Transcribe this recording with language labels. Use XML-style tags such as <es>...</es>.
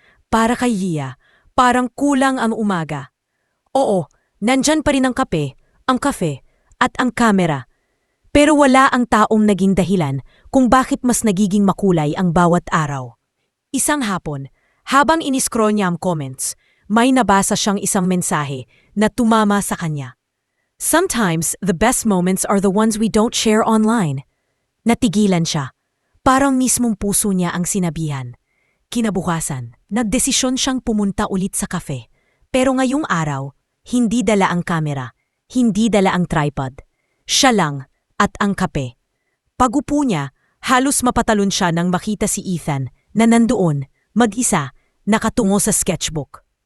<tl>Para kay Leah, parang kulang ang umaga. Oo, nandyan pa rin ang kape, ang kafe, at ang kamera. Pero wala ang taong naging dahilan kung bakit mas nagiging makulay ang bawat araw. Isang hapon, habang iniscroll niya ang comments, may nabasa siyang isang mensahe na tumama sa kanya.</tl> <en>"Sometimes the best moments are the ones we don't share online."</en> <tl>Natigilan siya. Parang mismong puso niya ang sinabihan. Kinabukasan, nagdesisyon siyang pumunta ulit sa cafe. Pero ngayong araw, hindi dala ang kamera, hindi dala ang tripod. Siya lang at ang kape. Pagupo niya, halos mapatalon siya nang makita si Ethan na nandoon, mag-isa, nakatungo sa sketchbook.</tl>